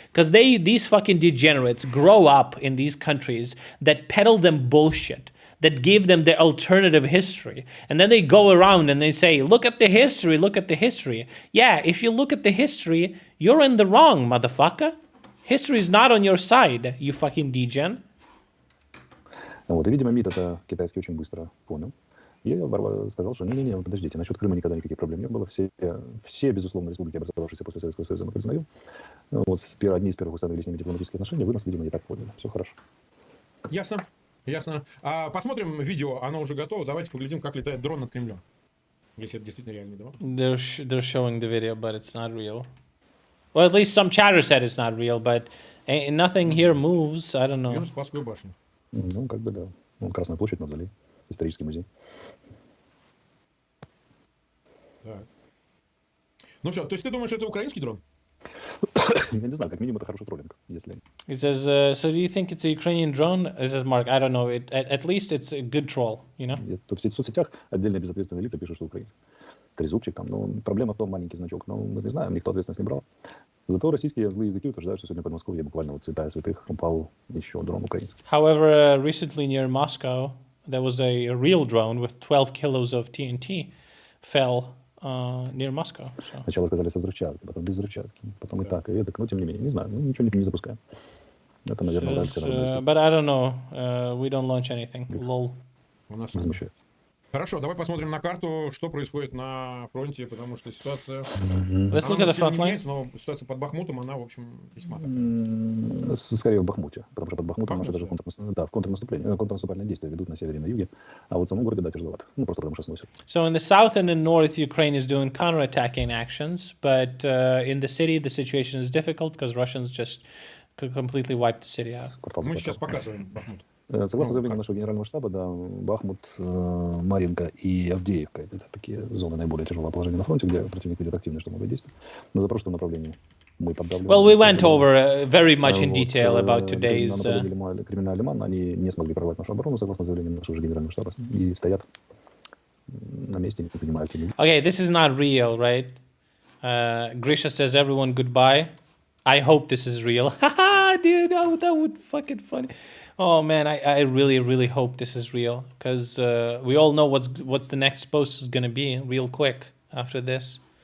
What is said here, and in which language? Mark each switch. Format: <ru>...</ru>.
<en>Because these fucking degenerates grow up in these countries that peddle them bullshit, that give them the alternative history, and then they go around and they say, look at the history, look at the history. Yeah, if you look at the history, you're in the wrong, motherfucker. History is not on your side, you fucking degen.</en> <ru>Вот, и, видимо, МИД это китайский очень быстро понял. И сказал, что не-не-не, подождите, насчет Крыма никогда никаких проблем не было. Все безусловно, республики, образовавшиеся после Советского Союза, мы признаю. Вот, одни из первых установили с ними дипломатические отношения, вы нас, видимо, не так поняли. Все хорошо. Ясно. Посмотрим видео, оно уже готово. Давайте поглядим, как летает дрон над Кремлем. Если это действительно реальный дрон.</ru> <en>They're showing the video, but it's not real. Well, at least some chatter said it's not real, but nothing here moves. I don't know.</en> <ru>Вижу Спасскую башню. Ну, как бы да. Вон Красная площадь, Мавзолей, исторический музей. Так. Ну все, то есть ты думаешь, это украинский дрон? Я не знаю, как минимум это хороший троллинг, если...</ru> <en>It says, so do you think it's a Ukrainian drone? It says, Mark, I don't know. At least it's a good troll, you know?</en> <ru>То в соцсетях отдельные безответственные лица пишут, что украинский. Трезубчик там, но проблема в том, маленький значок. Но мы не знаем, никто ответственность не брал. Зато российские злые языки утверждают, что сегодня под Москвой буквально вот святая святых упал еще дрон украинский.</ru> <en>However, recently near Moscow, there was a real drone with 12 kilos of TNT fell near Moscow. So.</en> <ru>Сначала сказали со взрывчаткой, потом без взрывчатки, потом и так, и это, но тем не менее, не знаю, ничего не запускаем. Это, наверное, украинская.</ru> <en>But I don't know, we don't launch anything. Lol.</en> <ru>Возмущает. Хорошо, давай посмотрим на карту, что происходит на фронте, потому что ситуация...</ru> <en>Let's look at the front line.</en> <ru>Но ситуация под Бахмутом, она, в общем, весьма такая. Скорее в Бахмуте, потому что под Бахмутом наши даже контрнаступальные действия ведут на севере и на юге, а вот в самом городе, да, тяжеловато. Ну, просто потому что сносят.</ru> <en>So in the south and in north, Ukraine is doing counterattacking actions, but in the city, the situation is difficult because Russians just completely wiped the city out.</en> <ru>Мы сейчас показываем Бахмут. Согласно заявлению нашего генерального штаба, да, Бахмут, Марьинка и Авдеевка – это такие зоны наиболее тяжелого положения на фронте, где противник ведет активные штурмовые действия. На запорожском направлении мы поддавливаем.</ru> <en>Well, we went over very much in detail about today's...</en> <ru>Криминальный Лиман, они не смогли прорвать нашу оборону, согласно заявлению нашего же генерального штаба, и стоят на месте, не принимают.</ru> <en>Okay, this is not real, right? Grisha says, everyone goodbye. I hope this is real. Haha, dude, that would fucking funny. Oh man, I really, really hope this is real, because we all know what's the next post is gonna be real quick after this.</en>